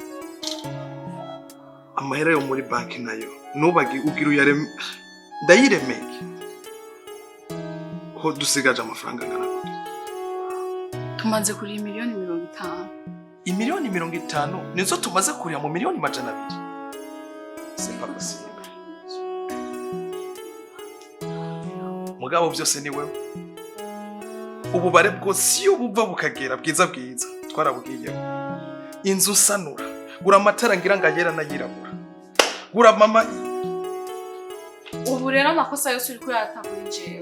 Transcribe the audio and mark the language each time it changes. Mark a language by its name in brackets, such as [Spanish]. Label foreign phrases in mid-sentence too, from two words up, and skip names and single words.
[Rundi] Amahera yo muri banki nayo nubagi ugira uyareme ndayiremeke. Ko dusigaje amafaranga ngana gute? Tumaze kuri miliyoni 50. Imiliyoni 50 nizo tumaze kuriya mu miliyoni 200. [French] C'est pas possible. [Rundi] Mugabo byose ni wewe. Ububare bwose iyo buva bukagera bwiza bwiza twarabugiye. Inzu sanura, gura amatara ngira ngayera nayirabura. Gura mama. Ubu rero amakosa yose uri kuyata kuri jewe.